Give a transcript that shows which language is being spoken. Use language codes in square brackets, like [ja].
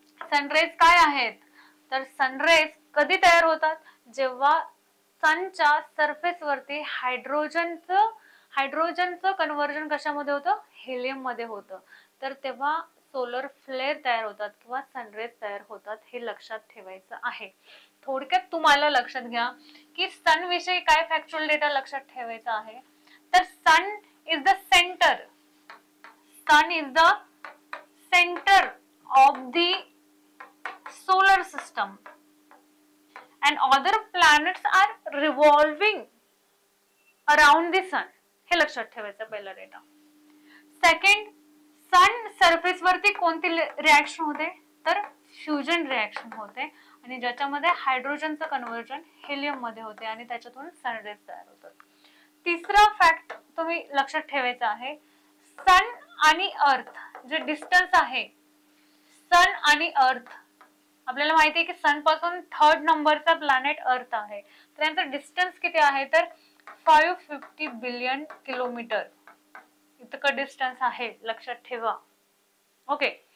[mr] Sun rays काय आहेत, तर सनरेज कधी तयार होतात, जेव्हा सनच्या सरफेस वरती हायड्रोजनचं कन्व्हर्जन कशामध्ये होतं, हेलियम मध्ये होतं, तर तेव्हा सोलर फ्लेअर तयार होतात किंवा सनरेज तयार होतात. हे लक्षात ठेवायचं आहे. थोडक्यात तुम्हाला लक्षात घ्या की सन विषयी काय फॅक्च्युअल डेटा लक्षात ठेवायचा आहे, तर [en] Sun is the centre. Sun is the centre of the solar system and other planets are revolving around the sun. [mr] हे लक्षात ठेवायचं पहिला डेटा. सेकंड, सन सरफेस वरती कोणती रिएक्शन होते, तर फ्युजन रिएक्शन होते आणि ज्याच्यामध्ये हायड्रोजनचं कन्व्हर्जन हेलियम मध्ये होते आणि त्याच्यातून सनरेज तयार होतात. तिसरा फॅक्ट तुम्ही लक्षात ठेवायचा आहे, सन आणि अर्थ जे डिस्टन्स आहे, सन आणि अर्थ आपल्याला माहिती आहे की सन पासून थर्ड नंबरचा प्लॅनेट अर्थ आहे, तर यांचा डिस्टन्स किती आहे, तर 550 बिलियन किलोमीटर इतकं डिस्टन्स आहे, लक्षात ठेवा. ओके.